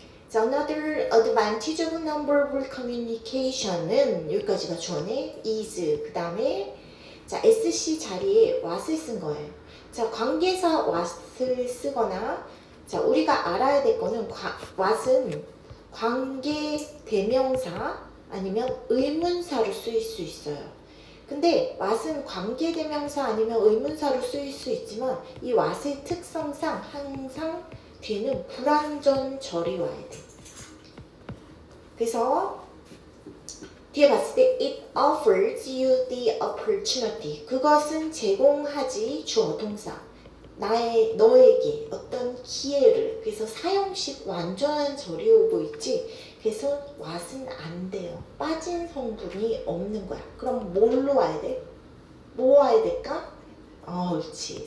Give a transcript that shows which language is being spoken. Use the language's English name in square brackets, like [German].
[Korean] 자, [English] another advantage of nonverbal communication [Korean] 은 여기까지가 주어네. is 그 다음에 자, SC 자리에 what을 쓴 거예요. 자, 관계사 what을 쓰거나 자, 우리가 알아야 될 거는 what은 관계 대명사 아니면 의문사로 쓰일 수 있어요. 근데 what은 관계 대명사 아니면 의문사로 쓰일 수 있지만 이 what의 특성상 항상 뒤에는 불완전 절이 와야 돼. 그래서 뒤에 봤을 때 [English] it offers you the opportunity. [Korean] 그것은 제공하지 주어 동사. 너에게 어떤 기회를. 그래서 사용식 완전한 절이 오고 있지. 그래서 what은 안 돼요. 빠진 성분이 없는 거야. 그럼 뭘로 와야 돼? 뭐 와야 될까? 옳지.